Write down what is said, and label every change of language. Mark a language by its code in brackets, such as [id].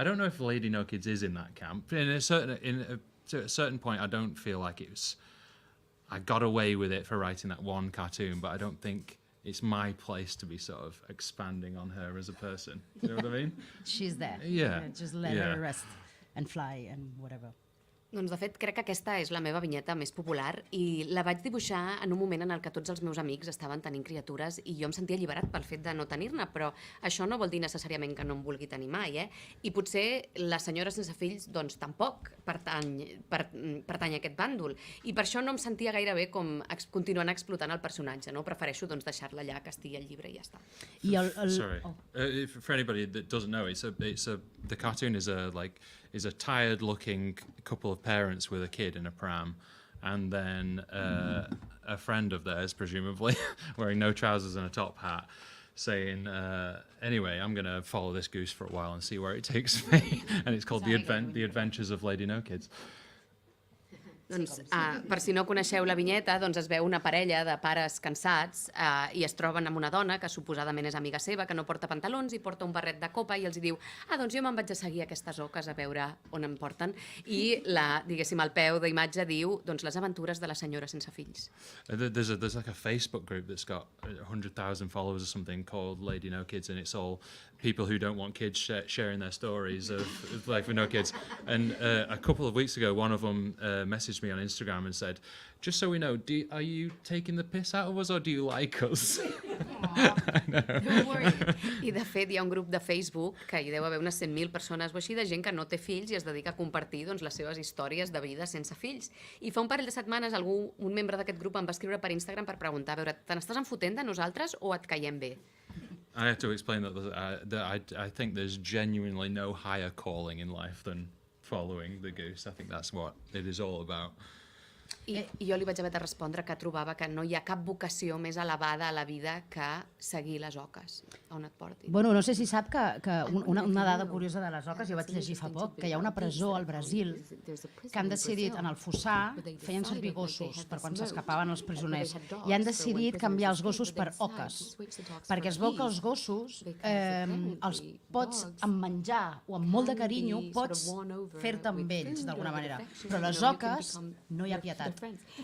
[en] I don't know if Lady No Kids is in that camp. To a certain point, I don't feel like I got away with it for writing that one cartoon, but I don't think it's my place to be sort of expanding on her as a person. You know what I mean? She's there. Yeah. Just let her rest and fly and whatever. [ca] Doncs, de fet, crec que aquesta és la meva vinyeta més popular i la vaig dibuixar en un moment en el que tots els meus amics estaven tenint criatures i jo em sentia alliberat pel fet de no tenir-ne, però això no vol dir necessàriament que no em vulgui tenir mai, I potser la senyora sense fills, doncs, tampoc pertany a aquest bàndol. I per això no em sentia gaire bé com continuant explotant el personatge, no? Prefereixo, doncs, deixar-la allà, que estigui al llibre i ja està. [en] Sorry. For anybody that doesn't know, the cartoon is a tired-looking couple of parents with a kid in a pram, and then a friend of theirs, presumably, wearing no trousers and a top hat, saying, anyway, I'm going to follow this goose for a while and see where it takes me. And it's called The Adventures of Lady No Kids. [ca] Doncs, per si no coneixeu la vinyeta, doncs es veu una parella de pares cansats i es troben amb una dona que suposadament és amiga seva, que no porta pantalons i porta un barret de copa i els diu doncs jo me'n vaig a seguir aquestes oques a veure on em porten. I, diguéssim, al peu d'imatge diu doncs, les aventures de la senyora sense fills. [en] There's like a Facebook group that's got 100,000 followers or something called Lady No Kids, and it's all people who don't want kids sharing their stories of life with no kids. And a couple of weeks ago, one of them messaged me on Instagram and said, just so we know, are you taking the piss out of us or do you like us? Don't worry. [ca] I de fet hi ha un grup de Facebook que hi deu haver unes 100.000 persones o així de gent que no té fills i es dedica a compartir doncs, les seves històries de vida sense fills. I fa un parell de setmanes un membre d'aquest grup em va escriure per Instagram per preguntar, a veure, te n'estàs enfotent de nosaltres o et caiem bé? [en] I have to explain that I think there's genuinely no higher calling in life than following the goose. I think that's what it is all about. [ca] I jo li vaig haver de respondre que trobava que no hi ha cap vocació més elevada a la vida que seguir les oques, on et portin. Bueno, no sé si sap que una dada curiosa de les oques, jo vaig llegir fa poc, que hi ha una presó al Brasil que han decidit, en el fossar, feien servir gossos per quan s'escapaven els presoners, i han decidit canviar els gossos per oques, perquè es veu que els gossos els pots, amb menjar o amb molt de carinyo, pots fer-te amb ells, d'alguna manera, però les oques no hi ha pietat. veritat.